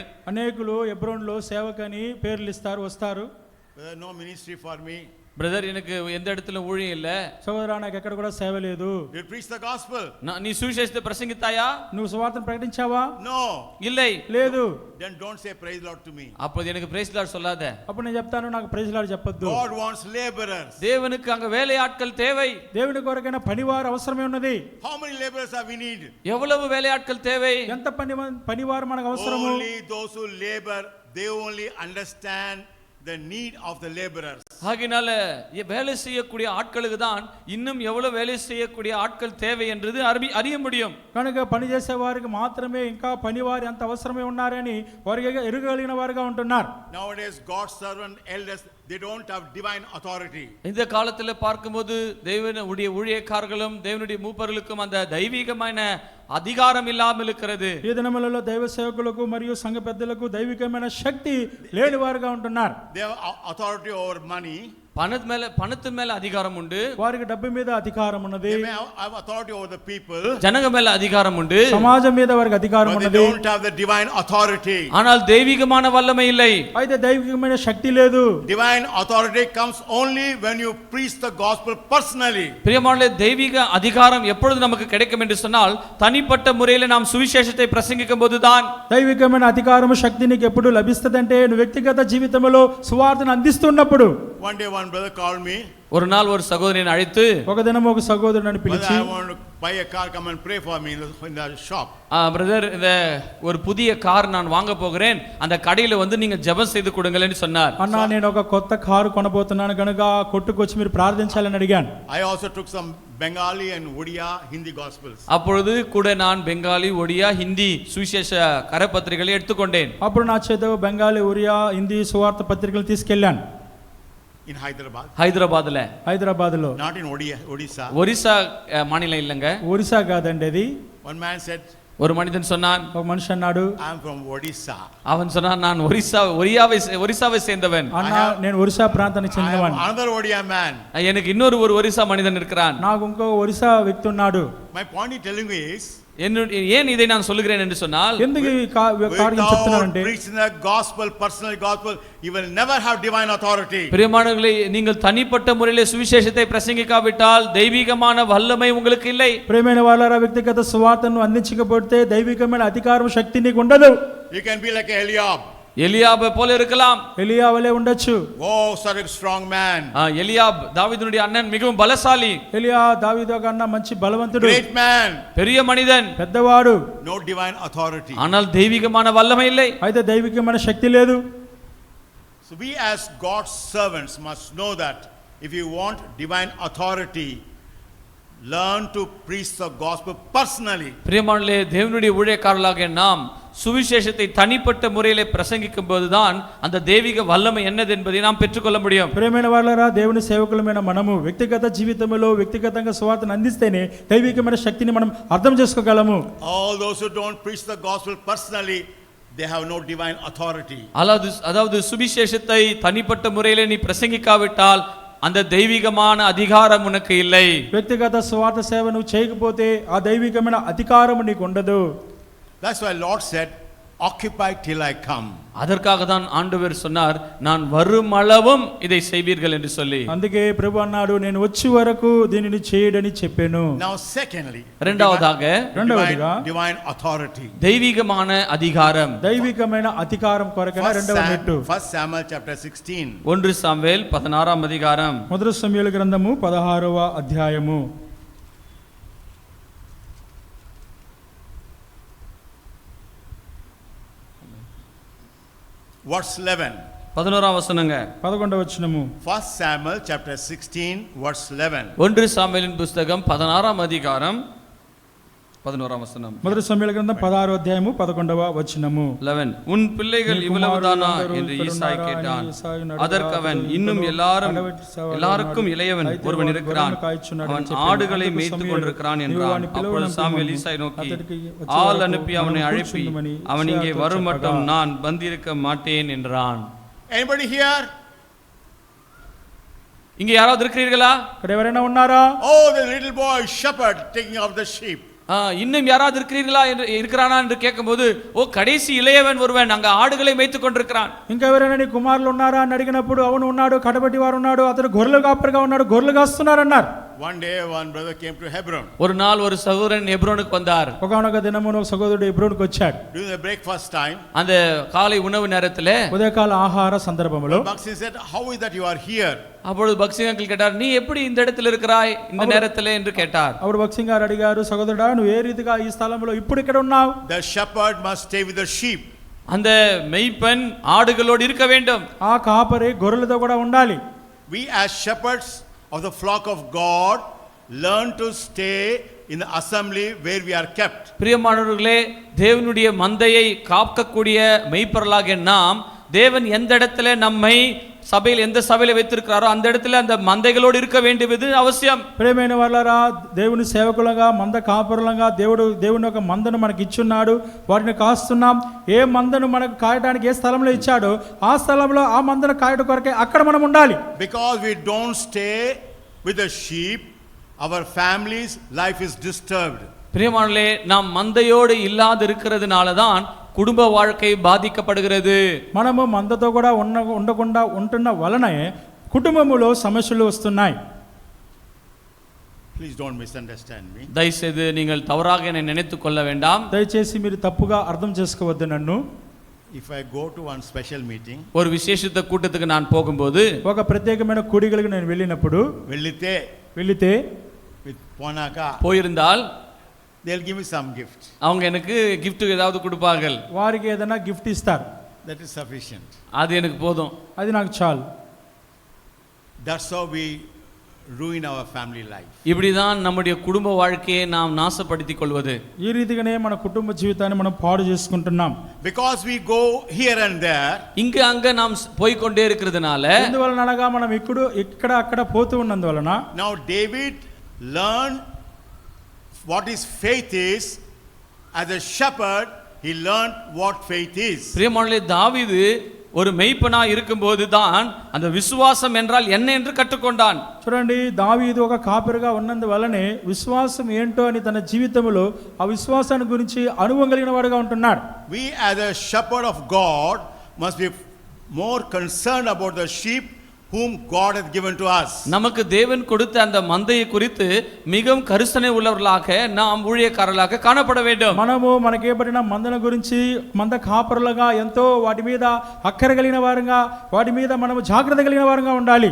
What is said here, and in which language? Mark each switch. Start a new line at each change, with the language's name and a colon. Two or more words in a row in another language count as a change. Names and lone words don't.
Telugu: అనేకులు ఎబ్రోన్లో సేవకని పేర్లు ఇస్తారు వస్తారు.
English: No ministry for me.
Tamil: பிரதர் எனக்கு எந்த இடத்துல ஊழியம் இல்ல.
Telugu: సోదరా నాకు ఎక్కడ కూడా సేవ లేదు.
English: You preach the gospel.
Tamil: நீ சுவிசேஷத்தை பிரசங்கித்தாயா?
Telugu: నువ్వు సువార్తను ప్రకటించావా?
English: No.
Tamil: இல்லை.
Telugu: లేదు.
English: Then don't say praise Lord to me.
Tamil: அப்போ எனக்கு
English: praise Lord
Tamil: சொல்லாத.
Telugu: అప్పుడు నేను చెప్తాను నాకు
English: praise Lord
Telugu: చెప్పొద్దు.
English: God wants laborers.
Tamil: தேவனுக்கு அங்க வேலையாட்கள் தேவை.
Telugu: దేవుని కొరకైన పనివారు అవసరమే ఉన్నది.
English: How many laborers have we need?
Tamil: எவ்வளவு வேலையாட்கள் தேவை?
Telugu: ఎంత పనివారు మనకు అవసరము?
English: Only those who labor, they only understand the need of the laborers.
Tamil: ஆகினால வேலை செய்யக்கூடிய ஆட்களுக்கு தான் இன்னும் எவ்வளவு வேலை செய்யக்கூடிய ஆட்கள் தேவை என்றது அறிய முடியும்.
Telugu: కనుక పని చేసే వారికి మాత్రమే ఇంకా పనివారు ఎంత అవసరమే ఉన్నారని వారికి ఎరుగగలిగిన వారుగా ఉంటున్నారు.
English: Nowadays God's servant elders, they don't have divine authority.
Tamil: இந்த காலத்துல பார்க்கும்போது தேவனுடைய ஊழியக்காரர்களும் தேவனுடைய மூப்பர்களுக்கும் அந்த தெய்வீகமான அதிகாரம் இல்லாமல் இருக்கிறது.
Telugu: ఈ దినములలో దైవ సేవకులకు మరియు సంఘ పెద్దలకు దైవికమైన శక్తి లేని వారుగా ఉంటున్నారు.
English: They have authority over money.
Tamil: பணத்து மேல அதிகாரம் உண்டு.
Telugu: వారికి డబ్బు మీద అధికారం ఉన్నది.
English: They may have authority over the people.
Tamil: ஜனங்க மேல அதிகாரம் உண்டு.
Telugu: సమాజం మీద వారికి అధికారం
English: But they
Telugu: ఉన్నది.
English: don't have the divine authority.
Tamil: ஆனால் தெய்வீகமான வல்லமை இல்லை.
Telugu: అయితే దైవికమైన శక్తి లేదు.
English: Divine authority comes only when you preach the gospel personally.
Tamil: பிரியமானவர்களே, தெய்வீக அதிகாரம் எப்பொழுது நமக்கு கிடைக்கும் என்று சொன்னால் தனிப்பட்ட முறையில் நாம் சுவிசேஷத்தை பிரசங்கிக்கும் போதுதான்.
Telugu: దైవికమైన అధికారము శక్తి నీకు ఎప్పుడు లభిస్తదంటే నువ్వు వ్యక్తిగత జీవితంలో సువార్తను అందిస్తున్నప్పుడు.
English: One day one brother called me.
Tamil: ஒரு நாள் ஒரு சகோதரனை அழைத்து
Telugu: ఒక దినం ఒక సహోదరుని పిలిచి
English: I want to buy a car, come and pray for me in the shop.
Tamil: பிரதர், இந்த ஒரு புதிய கார் நான் வாங்க போகிறேன், அந்த கடையில வந்து நீங்க ஜெபம் செய்து கொடுங்கள்னு சொன்னார்.
Telugu: అన్నా నేను ఒక కొత్త కారు కొనబోతున్నాను కనుక కొట్టుకు వచ్చి మీరు ప్రార్థించాలని అడిగాను.
English: I also took some Bengali and Odia Hindi gospels.
Tamil: அப்பொழுது கூட நான் பெங்காலி, ஒடியா, ஹிந்தி சுவிசேஷ கரப்பத்திரிகைகளை எடுத்துக்கொண்டேன்.
Telugu: అప్పుడు నా చేత బెంగాలీ ఒరియా హిందీ సువార్త పత్రికలు తీసుకెళ్ళాను.
English: In Hyderabad.
Tamil: ஹைதராபாத்ல.
Telugu: హైదరాబాద్లో.
English: Not in Odisha.
Tamil: ஒரிசா மாநிலம் இல்லங்க.
Telugu: ఒరిస్సా కాదండి అది.
English: One man said,
Tamil: ஒரு மனிதன் சொன்னான்,
Telugu: ఒక మనిషి అన్నాడు,
English: I am from Odisha.
Tamil: அவன் சொன்னான், நான் ஒரிசாவை சேர்ந்தவன்.
Telugu: అన్నా నేను ఒరిస్సా ప్రాంతానికి
English: I have
Telugu: చెందినవాడిని.
English: another Odia man.
Tamil: எனக்கு இன்னொரு ஒரு ஒரிசா மனிதன் இருக்கிறான்.
Telugu: నాకు ఇంకో ఒరిస్సా వ్యక్తి ఉన్నాడు.
English: My point in telling you is,
Tamil: ஏன் இதை நான் சொல்லுகிறேன் என்று சொன்னால்,
Telugu: ఎందుకు ఈ కార్యం చెప్తున్నానంటే
English: without preaching the gospel, personal gospel, you will never have divine authority.
Tamil: பிரியமானவர்களே, நீங்கள் தனிப்பட்ட முறையிலே சுவிசேஷத்தை பிரசங்கிக்காவிட்டால் தெய்வீகமான வல்லமை உங்களுக்கு இல்லை.
Telugu: ప్రేమైన వాళ్ళారా, వ్యక్తిగత సువార్తను అందించకపోతే దైవికమైన అధికారం శక్తి నీకు ఉండదు.
English: You can be like Eliab.
Tamil: எலியாபை போல இருக்கலாம்.
Telugu: ఎలియా వలె ఉండొచ్చు.
English: Oh, such a strong man.
Tamil: எலியாப் தாவீதுனுடைய அண்ணன், மிகவும் பலசாலி.
Telugu: ఎలియా దావీదు కన్నా మంచి బలవంతుడు,
English: Great man.
Tamil: பெரிய மனிதன்,
Telugu: పెద్దవాడు.
English: No divine authority.
Tamil: ஆனால் தெய்வீகமான வல்லமை இல்லை.
Telugu: అయితే దైవికమైన శక్తి లేదు.
English: So we as God's servants must know that if you want divine authority, learn to preach the gospel personally.
Tamil: பிரியமானவர்களே, தேவனுடைய ஊழியக்காரர்களாகிய நாம் சுவிசேஷத்தை தனிப்பட்ட முறையிலே பிரசங்கிக்கும் போதுதான் அந்த தெய்வீக வல்லமை என்னது என்பதை நாம் பெற்றுக்கொள்ள முடியும்.
Telugu: ప్రేమైన వాళ్ళారా, దేవుని సేవకులమైన మనము వ్యక్తిగత జీవితంలో వ్యక్తిగతంగా సువార్తను అందిస్తేనే దైవికమైన శక్తిని మనం అర్థం చేసుకోగలము.
English: All those who don't preach the gospel personally, they have no divine authority.
Tamil: அதாவது சுவிசேஷத்தை தனிப்பட்ட முறையிலே நீ பிரசங்கிக்காவிட்டால் அந்த தெய்வீகமான அதிகாரம் உனக்கு இல்லை.
Telugu: వ్యక్తిగత సువార్త సేవ నువ్వు చేయకపోతే ఆ దైవికమైన అధికారం నీకు ఉండదు.
English: That's why Lord said, occupy till I come.
Tamil: அதற்காக தான் ஆண்டவர் சொன்னார், நான் வருமளவும் இதை செய்வீர்கள் என்று சொல்லி.
Telugu: అందుకే ప్రభు అన్నాడు, నేను వచ్చి వరకు దీనిని చేయడని చెప్పాను.
English: Now secondly,
Tamil: இரண்டாவதாக
English: divine authority.
Tamil: தெய்வீகமான அதிகாரம்.
Telugu: దైవికమైన అధికారం కొరకైన రెండవ మెట్టు.
English: 1 Samuel chapter 16.
Tamil: 1 சாமுவேல் 16ஆம் அதிகாரம்.
Telugu: మొదటి సమూయేలు గ్రంథము 16వ అధ్యాయము.
English: Verse 11.
Tamil: 11ஆம் வசனங்க.
Telugu: 11వ వచనము.
English: 1 Samuel chapter 16 verse 11.
Tamil: 1 சாமுவேலின் புத்தகம் 16ஆம் அதிகாரம் 11ஆம் வசனம்.
Telugu: మొదటి సమూయేలు గ్రంథం 16వ అధ్యాయము 11వ వచనము.
Tamil: 11 உன் பிள்ளைகள் இவ்வளவுதானா என்று ஈசாய் கேட்டான். அதற்கு அவன், இன்னும் எல்லாருக்கும் இளையவன் ஒருவன் இருக்கிறான், அவன் ஆடுகளை மேய்த்துக் கொண்டிருக்கிறான் என்றான். அப்பொழுது சாமுவேல் ஈசாயை நோக்கி, ஆள் அனுப்பி அவனை அழைப்பி அவன் இங்கே வரும் மட்டும் நான் பந்திருக்க மாட்டேன் என்றான்.
English: Anybody here?
Tamil: இங்க யாராவது இருக்கிறீர்களா?
Telugu: ఇక్కడ ఎవరైనా ఉన్నారా?
English: Oh, the little boy shepherd taking of the sheep.
Tamil: இன்னும் யாராவது இருக்கிறீர்களா என்று இருக்கிறானா என்று கேட்கும்போது, ஓ கடைசி இளையவன் ஒருவன் அங்க ஆடுகளை மேய்த்துக் கொண்டிருக்கிறான்.
Telugu: ఇంకా ఎవరైనా నీ కుమారులు ఉన్నారా అని అడిగినప్పుడు, అవును ఉన్నాడు, కడపటి వారు ఉన్నాడు, అతడు గొర్రెలు కాపరిగా ఉన్నాడు, గొర్రెలు కాస్తున్నారు అన్నారు.
English: One day one brother came to Hebron.
Tamil: ஒரு நாள் ஒரு சகோதரன் ஹெப்ரோனுக்கு வந்தார்.
Telugu: ఒకనొక దినమున ఒక సహోదరుడు హెబ్రోనుకు వచ్చాడు.
English: During the breakfast time,
Tamil: அந்த காலை உணவு நேரத்திலே,
Telugu: ఉదయకాల ఆహార సందర్భంలో
English: Baksin said, how is that you are here?
Tamil: அப்பொழுது பக்சிங் அங்கிள் கேட்டார், நீ எப்படி இந்த இடத்துல இருக்கிறாய் இந்த நேரத்திலே என்று கேட்டார்.
Telugu: అప్పుడు బక్సింగ్ గారు అడిగారు, సహోదరుడా నువ్వు ఏ రీతిగా ఈ స్థలంలో ఇప్పుడు ఇక్కడ ఉన్నావు?
English: The shepherd must stay with the sheep.
Tamil: அந்த மெய்ப்பன் ஆடுகளோடு இருக்க வேண்டும்.
Telugu: ఆ కాపరి గొర్రెలతో కూడా ఉండాలి.
English: We as shepherds of the flock of God learn to stay in the assembly where we are kept.
Tamil: பிரியமானவர்களே, தேவனுடைய மந்தையை காக்கக்கூடிய மெய்ப்பர்களாகிய நாம், தேவன் எந்த இடத்துல நம்மை சபையில் எந்த சபையில வைத்திருக்கிறாரோ அந்த இடத்துல அந்த மந்தைகளோடு இருக்க வேண்டியது அவசியம்.
Telugu: ప్రియమైన వాళ్ళారా, దేవుని సేవకులుగా మంద కాపరులుగా దేవుని ఒక మందను మనకి ఇచ్చున్నాడు, వాటిని కాస్తున్నాం. ఏ మందను మనకు కాయడానికి ఏ స్థలంలో ఇచ్చాడో ఆ స్థలంలో ఆ మందను కాయడం కొరకే అక్కడ మనం ఉండాలి.
English: Because we don't stay with the sheep, our family's life is disturbed.
Tamil: பிரியமானவர்களே, நாம் மந்தையோடு இல்லாது இருக்கிறதுனால தான் குடும்ப வாழ்க்கை பாதிக்கப்படுகிறது.
Telugu: మనము మందతో కూడా ఉండకుండా ఉంటున్న వలనే కుటుంబములో సమస్యలు వస్తున్నాయి.
English: Please don't misunderstand me.
Tamil: தயவுசெய்து நீங்கள் தவறாக என்னை நினைத்துக் கொள்ள வேண்டாம்.
Telugu: దయచేసి మీరు తప్పుగా అర్థం చేసుకోవద్దు నన్ను.
English: If I go to one special meeting,
Tamil: ஒரு விசேஷித்த கூட்டத்துக்கு நான் போகும்போது,
Telugu: ఒక ప్రత్యేకమైన కూడికలకు నేను వెళ్ళినప్పుడు వెళితే
English: with Ponaka,
Tamil: போயிருந்தால்
English: they'll give me some gift.
Tamil: அவங்க எனக்கு gift ஏதாவது கொடுப்பார்கள்.
Telugu: వారికి ఏదైనా గిఫ్ట్ ఇస్తారు.
English: That is sufficient.
Tamil: அது எனக்கு போதும்.
Telugu: అది నాకు చాలు.
English: That's how we ruin our family life.
Tamil: இப்படிதான் நம்முடைய குடும்ப வாழ்க்கையை நாம் நாசப்படுத்திக் கொள்வது.
Telugu: ఈ రీతిగానే మన కుటుంబ జీవితాన్ని మనం పాడు చేసుకుంటున్నాం.
English: Because we go here and there,
Tamil: இங்க அங்க நாம் போய் கொண்டே இருக்கிறதுனால,
Telugu: ఎందువలన అనగా మనం ఇక్కడ అక్కడ పోతూ ఉన్నందువలన,
English: now David learned what his faith is. As a shepherd, he learned what faith is.
Tamil: பிரியமானவர்களே, தாவீது ஒரு மெய்ப்பனா இருக்கும்போது தான் அந்த விசுவாசம் என்றால் என்ன என்று கற்றுக்கொண்டான்.
Telugu: చూడండి, దావీదు ఒక కాపరిగా ఉన్నందువలనే విశ్వాసం ఏంటో అని తన జీవితంలో ఆ విశ్వాసాన్ని గురించి అనుభవం కలిగిన వాడుగా ఉంటున్నాడు.
English: We as a shepherd of God must be more concerned about the sheep whom God has given to us.
Tamil: நமக்கு தேவன் கொடுத்த அந்த மந்தையை குறித்து மிகவும் கரிசனை உள்ளவர்களாக நாம் ஊழியக்காரர்களாக காணப்பட வேண்டும்.
Telugu: మనము మనకేబడిన మందల గురించి మంద కాపరులుగా ఎంతో వాటి మీద అక్కర కలిగిన వారుగా, వాటి మీద మనము జాగ్రత్త కలిగిన వారుగా ఉండాలి.